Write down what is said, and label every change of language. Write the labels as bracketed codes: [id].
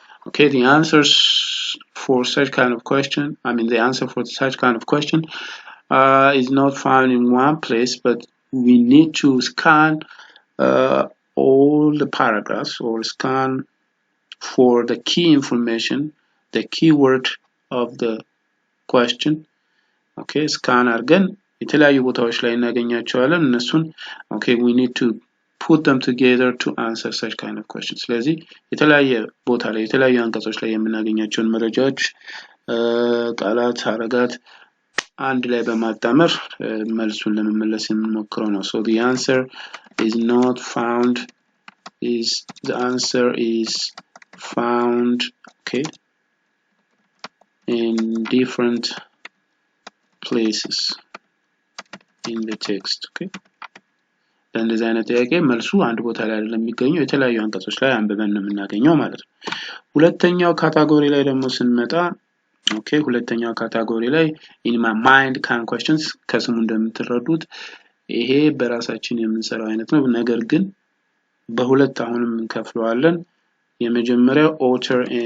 [en] Okay, the answers for such kind of question, the answer for such kind of question is not found in one place, but we need to scan all the paragraphs or scan for the key information, the keyword of the question. Okay, scan [am] አድርገን የተለያዩ ቦታዎች ላይ እናገኛቸዋለን እነሱን [en] okay, we need to put them together to answer such kind of questions. [am] ስለዚህ የተለያየ ቦታ ላይ የተለያዩ አንቀጾች ላይ የምናገኛቸውን መረጃዎች ቃላት ሐረጋት አንድ ላይ በማጣመር መልሱን ለመመለስ የምንሞክረው ነው. [en] So the answer is not found the answer is found, okay, in different places in the text. [am] Okay, እንደዚህ አይነት ጥያቄ መልሱ አንድ ቦታ ላይ አይደለም የሚገኘው የተለያዩ አንቀጾች ላይ አንብበን ነው የምናገኘው ማለት ነው። ሁለተኛው ካታጎሪ ላይ ደግሞ ስንመጣ okay, ሁለተኛው ካታጎሪ ላይ [en] in my mind kind questions [am] ከስሙ እንደምትረዱት ይሄ በራሳችን የምንሰራው አይነት ነው። ነገር ግን በሁለት አሁንም እንከፍለዋለን። የመጀመሪያው author